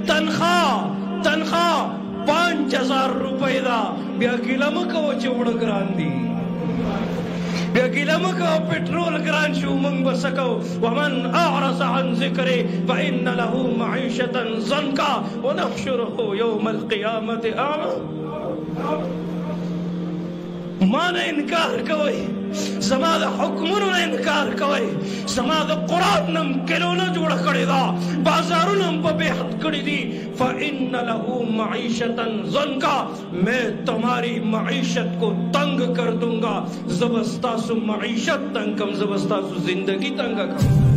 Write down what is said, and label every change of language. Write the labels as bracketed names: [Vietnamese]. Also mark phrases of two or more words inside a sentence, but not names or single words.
[Pashto] تنخواه 5000 روپۍ ده بیا ګیله مه کوه چې وړه ګران دي بیا ګیله مه کوه پټرول ګران شو موږ به څه کوو [Arabic] ومن اعرض عن ذکري فإن له معیشة ضنکا ونحشره یوم القیامة اعمى [Pashto] ما نه انکار کوئ زما د حکمونو نه انکار کوئ زما د قرآن نه کلونه جوړه کړې ده بازارونه هم په بې حد کړي دي [Arabic] فإن له معیشة ضنکا [Urdu] میں تمہاری معیشت کو تنگ کر دوں گا [Pashto] زه به ستاسو معیشت تنګ کړم زه به ستاسو زندگی تنګه کړم